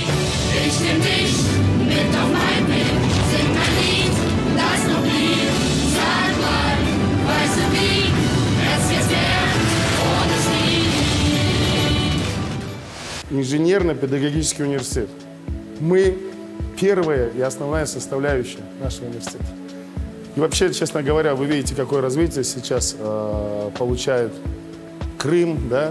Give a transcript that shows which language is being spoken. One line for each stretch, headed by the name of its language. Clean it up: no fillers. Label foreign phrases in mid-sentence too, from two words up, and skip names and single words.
German: Ich nehm dich mit auf mein Weg, sing ein Lied, das noch nie. Sag mal, weißt du wie es hier wäre?
Russian: Инженерно-педагогический университет. Мы первая и основная составляющая нашего университета. И вообще, честно говоря, вы видите, какое развитие сейчас получает Крым, да?